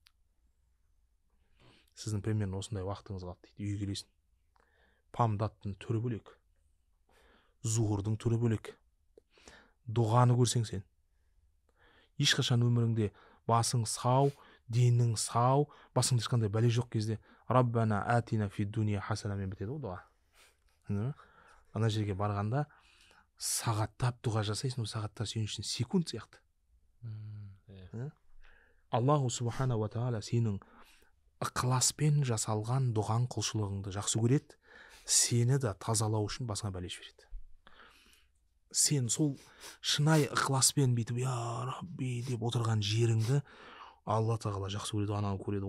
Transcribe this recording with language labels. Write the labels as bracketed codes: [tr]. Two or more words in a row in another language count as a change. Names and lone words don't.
[kk] Сіздің примерно осындай уақытыңыз қалды дейді. Үйге келесің. Памдаттың түрі бөлек, зухурдың түрі бөлек. Дұғаны көрсең сен, ешқашан өміріңде басың сау, денің сау, басыңда ешқандай бәле жоқ кезде [ar] ربنا آتنا في الدنيا [kk] хасанамен бітеді ғой дұға. Ана жерге барғанда сағаттап дұға жасайсың, ол сағаттар сен үшін секунд сияқты. [ar] الله سبحانه وتعالى [kk] сенің ықыласпен жасалған дұған құлшылығыңды жақсы көреді, сені де тазалау үшін басыңа бәле жібереді. Сен сол шынайы ықыласпен бүйтіп [ar] يا رب [kk] деп отырған жеріңді Алла тағала жақсы көреді, ананы көреді.